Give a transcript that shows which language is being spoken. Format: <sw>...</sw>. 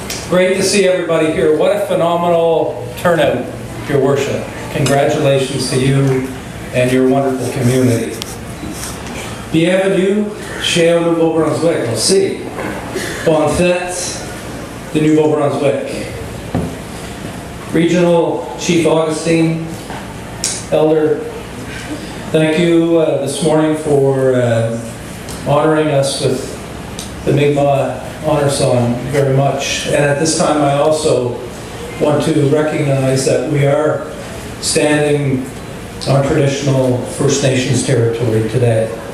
<en>Great to see everybody here. What a phenomenal turnout, your worship. Congratulations to you and your wonderful community.</en> <fr>Bienvenue chez au Nouveau-Brunswick. Aussi. Bonne fête de Nouveau-Brunswick.</fr> <en>Regional Chief Augustine, Elder, thank you this morning for honoring us with the Mi'kmaq honor song very much. And at this time I also want to recognize that we are standing on traditional First Nations territory today.</en>